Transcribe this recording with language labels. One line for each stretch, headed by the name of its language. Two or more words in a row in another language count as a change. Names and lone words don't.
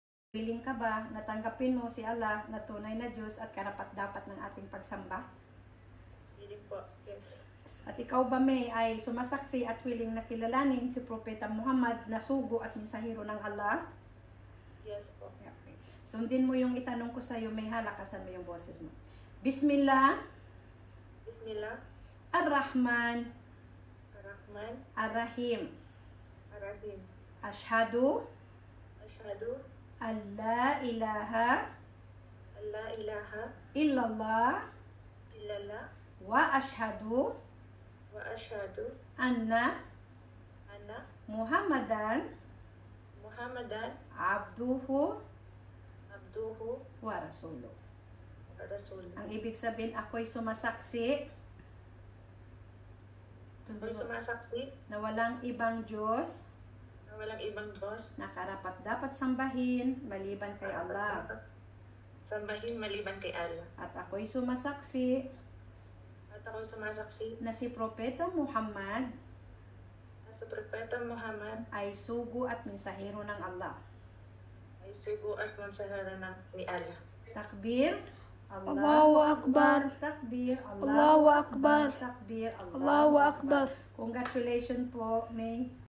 Filipino: Willing ka ba na tanggapin mo si Allah na tunay na Diyos at karapat-dapat ng ating pagsamba? Willing po, yes. At ikaw ba, May, ay sumasaksi at willing na kilalanin si Propeta Muhammad na sugo at mensahero ng Allah? Yes po. Okay. Sundin mo yung itanong ko sa iyo, May, halakasan mo yung boses mo.
Arabic: Bismillah. Bismillah. Ar-Rahman. Ar-Rahman. Ar-Rahim. Ar-Rahim. Ashhadu. Ashhadu. ألا إله. ألا إله. Illallah. Illallah. وأشهد. وأشهد. Anna. Anna. Muhammadan. Muhammadan. Abduhu. Abduhu. ورسوله. ورسوله.
Filipino: Ang ibig sabihin, ako'y sumasaksi Ako'y sumasaksi na walang ibang Diyos na walang ibang Diyos na karapat dapat sambahin maliban kay Allah. Sambahin maliban kay Allah. At ako'y sumasaksi At ako'y sumasaksi na si Propeta Muhammad na si Propeta Muhammad ay sugo at mensahero ng Allah. ay sugo at mensahero ni Allah.
Arabic: Takbir. الله أكبر. Takbir. الله أكبر. Takbir. الله أكبر.
Filipino: Congratulations po, May.